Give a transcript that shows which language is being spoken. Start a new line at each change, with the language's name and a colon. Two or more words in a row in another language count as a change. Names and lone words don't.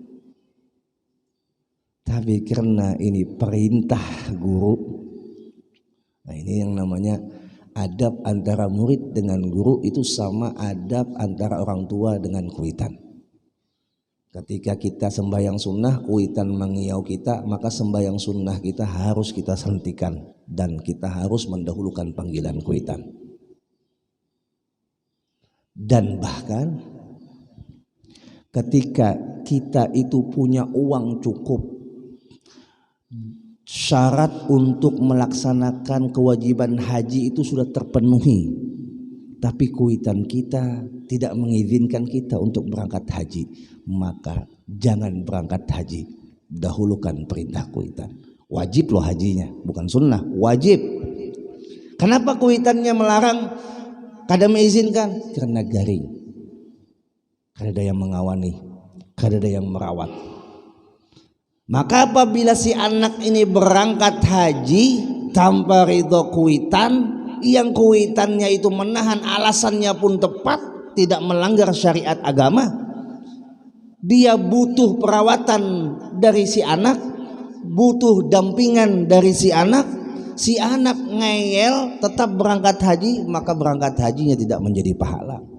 Indonesian: Tapi karena ini perintah guru, nah ini yang namanya adab antara murid dengan guru itu sama adab antara orang tua dengan kuitan. Ketika kita sembahyang sunnah, kuitan mengiau kita, maka sembahyang sunnah kita harus kita hentikan dan kita harus mendahulukan panggilan kuitan. Dan bahkan ketika kita itu punya uang cukup, syarat untuk melaksanakan kewajiban haji itu sudah terpenuhi, tapi kuitan kita tidak mengizinkan kita untuk berangkat haji, maka jangan berangkat haji, dahulukan perintah kuitan. Wajib loh hajinya, bukan sunnah, wajib.
Banjar: Kenapa kuitannya melarang, kada mengizinkan? Karena garing, kada ada yang mengawani, kada ada yang merawat.
Indonesian: Maka apabila si anak ini berangkat haji tanpa ridho kuitan, yang kuitannya itu menahan, alasannya pun tepat, tidak melanggar syariat agama, dia butuh perawatan dari si anak, butuh dampingan dari si anak ngeyel tetap berangkat haji, maka berangkat hajinya tidak menjadi pahala.